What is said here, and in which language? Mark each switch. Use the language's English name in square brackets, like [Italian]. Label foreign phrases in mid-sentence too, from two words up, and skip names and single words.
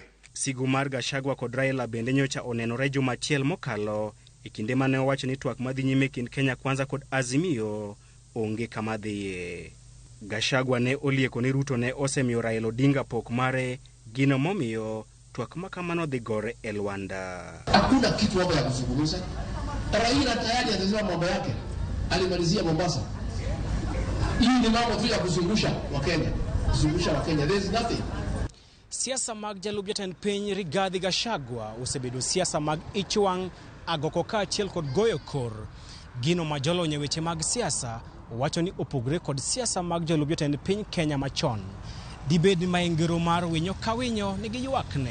[Luo (Kenya and Tanzania)] Sigu mar Gachagua kod Raila bende nyocha onenore juma achiel mokalo e kinde mane owacho ni twak madhi nyime kind Kenya Kwanza kod Azimio onge kama dhiye. Gachagua ne olieko ni Ruto ne osemiyo Raila Odinga pok mare, gino momiyo twak makamano dhi gore e Luanda. [Swahili] Hakuna kitu hapo ya kuzungumza. Raila tayari alizua mambo yake. Alimalizia Mombasa. Hii ni mambo tu ya kuzungusha wa Kenya. Kuzungusha wa Kenya. [English] There is nothing. [Luo (Kenya and Tanzania)] Siasa mag jalup jatend piny Rigathi Gachagua osebedo siasa mag ichwang' agoko ka achiel kod goyo kor. Gino majolony e weche mag siasa wacho ni opogre kod siasa mag jalup jatend piny Kenya machon. Dibed maingero mar winyo ka winyo nigi ywakne.